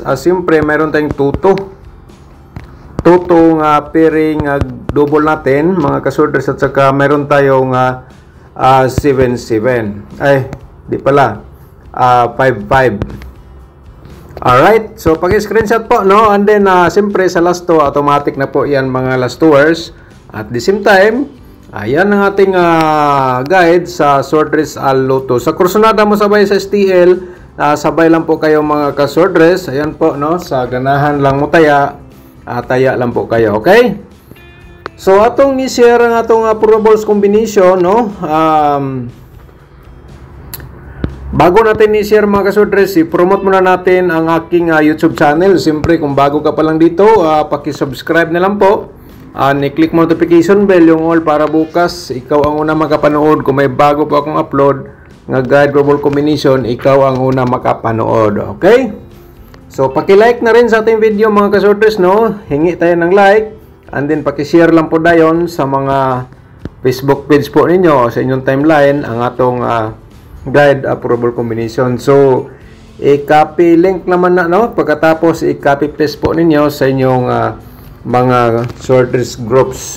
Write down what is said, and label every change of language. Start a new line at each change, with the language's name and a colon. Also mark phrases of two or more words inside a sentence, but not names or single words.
Filipino: Siyempre mayroon tayong 2-2
English: pairing double
Filipino: natin mga kasordres. At saka mayroon tayong 7-7, ay di pala 5-5. Alright, so pag-screenshot po no, and then siyempre sa
English: last two,
Filipino: automatic na po yan mga
English: last tours. At the same time,
Filipino: ayan ang ating guide sa Swordress Loto. Sa kursunada mo sabay sa STL, sabay lang po kayo mga ka-Swordress. Ayan po no,
Cebuano: sa ganahan lang mo taya,
Filipino: taya lang po kayo, okay?
Cebuano: So atong ni-share ang atong
English: probables combination
Cebuano: no.
Filipino: Bago natin i-share mga kasordres, i-promote muna natin ang aking YouTube channel. Siyempre, kung bago ka pa lang dito, paki-subscribe na lang po. Ni-click mo
English: notification bell,
Filipino: yung all, para bukas ikaw ang una makapanood. Kung may bago po akong upload nga
English: guide probable combination,
Filipino: ikaw ang una makapanood. Okay? So, paki-like na rin sa ating video mga kasordres, no? Hingi tayo ng like.
English: And then,
Cebuano: paki-share lang po dayon sa mga Facebook page po ninyo, sa inyong timeline, ang atong
English: guide probable combination.
Filipino: So i-copy link naman na no, pagkatapos i-copy paste po ninyo sa inyong mga sorters groups.